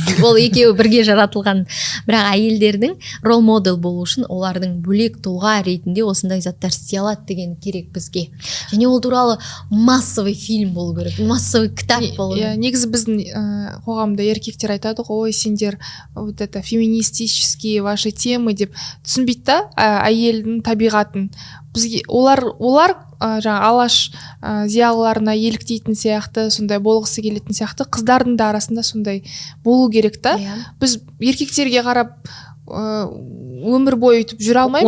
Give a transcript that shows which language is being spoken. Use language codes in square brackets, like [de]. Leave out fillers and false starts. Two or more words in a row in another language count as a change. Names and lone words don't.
[kk] Ол екеуі бірге жаратылған. Бірақ әйелдердің рол модел болу үшін олардың бөлек тұлға ретінде осындай заттар істей алады деген керек бізге. Және ол туралы массовый фильм болу керек, массовый кітап болу керек. Негізі біздің қоғамда еркектер айтады ғой, сендер [ru] вот это феминистические ваши темы [kk] деп түсінбейді да әйелдің табиғатын. Бізге олар жаңа Алаш зиялыларына еліктейтін сияқты, сондай болғысы келетін сияқты, қыздардың да арасында сондай болу керек та. Біз еркектерге қарап өмір бойы өтіп жүре алмаймыз.